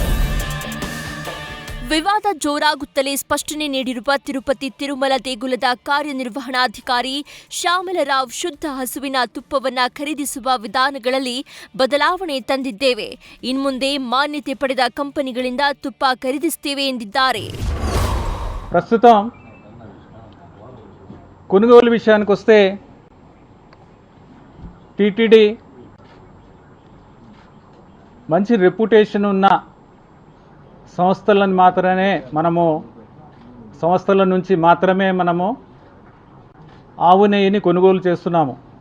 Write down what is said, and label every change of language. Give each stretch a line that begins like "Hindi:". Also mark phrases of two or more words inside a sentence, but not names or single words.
Kannada: ವಿವಾದ ಜೋರಾಗುತ್ತಲೇ ಸ್ಪಷ್ಟನೆ ನೀಡಿರುವ ತಿರುಪತಿ ತಿರುಮಲ ದೇಗುಲದ ಕಾರ್ಯನಿರ್ವಹಣಾಧಿಕಾರಿ ಶ್ಯಾಮಲರಾವ್, ಶುದ್ಧ ಹಸುವಿನ ತುಪ್ಪವನ್ನ ಖರೀದಿಸುವ ವಿಧಾನಗಳಲ್ಲಿ ಬದಲಾವಣೆ ತಂದಿದ್ದೇವೆ. ಇನ್ಮುಂದೆ ಮಾನ್ಯತೆ ಪಡೆದ ಕಂಪನಿಗಳಿಂದ ತುಪ್ಪ ಖರೀದಿಸುತ್ತೇವೆ ಎಂದಿದ್ದಾರೆ.
Telugu: ప్రస్తుతం కొనుగోలు విషయానికి వస్తే టీటీడీ మంచి రెప్యుటేషన్ ఉన్న సంస్థల నుంచి మాత్రమే మనము ఆవు నెయ్యిని కొనుగోలు చేస్తున్నాము.